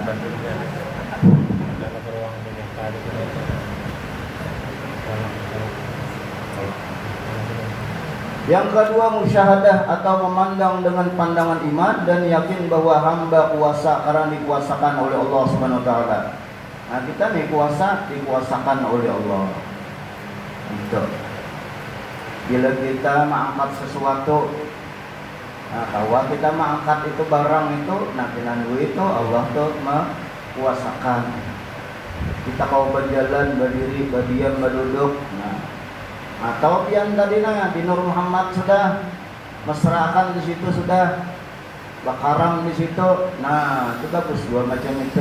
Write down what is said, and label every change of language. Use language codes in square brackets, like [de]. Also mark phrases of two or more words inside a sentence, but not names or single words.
[id] Yang kedua musyahadah atau memandang dengan pandangan iman dan yakin bahwa hamba kuasa karena dikuasakan oleh Allah [ar] سبحانه وتعالى. [bjn] Nah, kita nih kuasa dikuasakan oleh Allah. [id] Gitu. [bjn] Bila kita mengangkat sesuatu, nah, bahwa kita mengangkat itu barang itu, nah pinandu itu Allah tuh mengkuasakan. Kita kalau berjalan, berdiri, berdiam, berduduk, nah, atau yang tadi di Nur Muhammad sudah mesrakan di situ sudah bakaram di situ, nah itu bagus dua macam itu.